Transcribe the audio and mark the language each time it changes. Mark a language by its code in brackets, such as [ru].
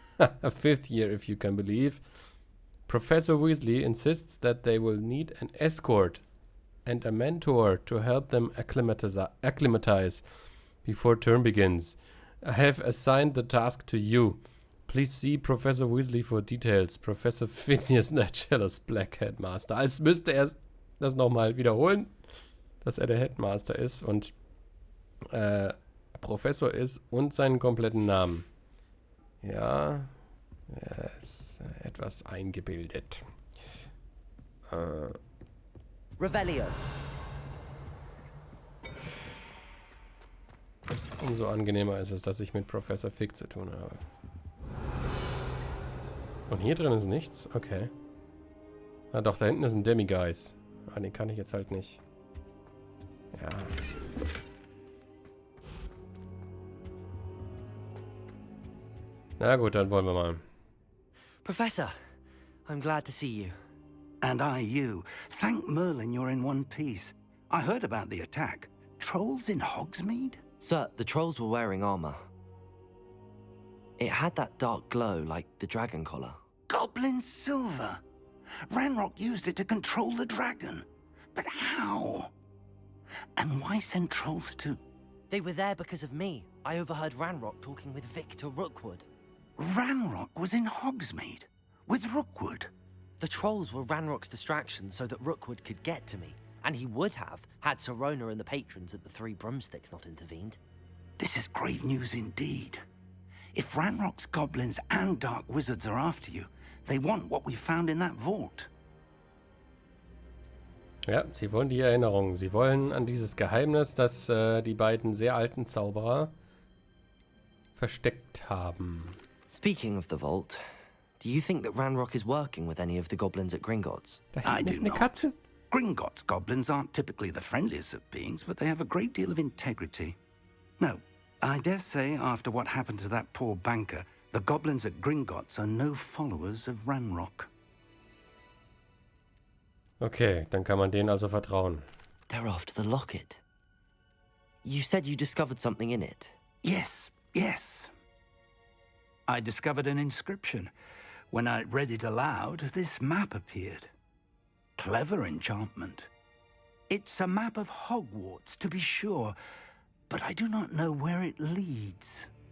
[en] A 5th year, if you can believe. Professor Weasley insists that they will need an escort and a mentor to help them acclimatize before term begins. I have assigned the task to you. Please see Professor Weasley for details. Professor Phineas Nigellus, Black Headmaster. [de] Als müsste er das nochmal wiederholen, dass er der Headmaster ist und Professor ist und seinen kompletten Namen. Ja, er ist etwas eingebildet. Revelio. Umso angenehmer ist es, dass ich mit Professor Fig zu tun habe. Und hier drin ist nichts? Okay. Ah doch, da hinten ist ein Demiguise. Ah, den kann ich jetzt halt nicht. Ja. Na gut, dann wollen wir mal. [en] Professor, I'm glad to see you. And I you. Thank Merlin you're in one piece. I heard about the attack. Trolls in Hogsmeade? Sir, the trolls were wearing armor. It had that dark glow like the dragon collar. Goblin silver. Ranrock used it to control the dragon. But how? And why send trolls to... They were there because of me. I overheard Ranrock talking with Victor Rookwood. Ranrock was in Hogsmeade with Rookwood. The trolls were Ranrock's distraction so that Rookwood could get to me. And he would have, had Sirona and the patrons at the Three Broomsticks not intervened. This is grave news indeed. If Ranrock's goblins and dark wizards are after you, they want what we found in that vault. [de] Ja, sie wollen die Erinnerung. Sie wollen an dieses Geheimnis, das die beiden sehr alten Zauberer versteckt haben. [en] Speaking of the vault, do you think that Ranrock is working with any of the goblins at Gringotts? [de] Da hinten ist eine [en] not. [de] Katze. [en] Gringotts goblins aren't typically the friendliest of beings, but they have a great deal of integrity. No, I dare say after what happened to that poor banker, the goblins at Gringotts are no followers of Ranrock. [de] Okay, dann kann man denen also vertrauen. [en] They're after the locket. You said you discovered something in it. Yes, yes. I discovered an inscription. When I read it aloud, this map appeared. Clever enchantment. It's a map of Hogwarts, to be sure, but I do not know where it leads.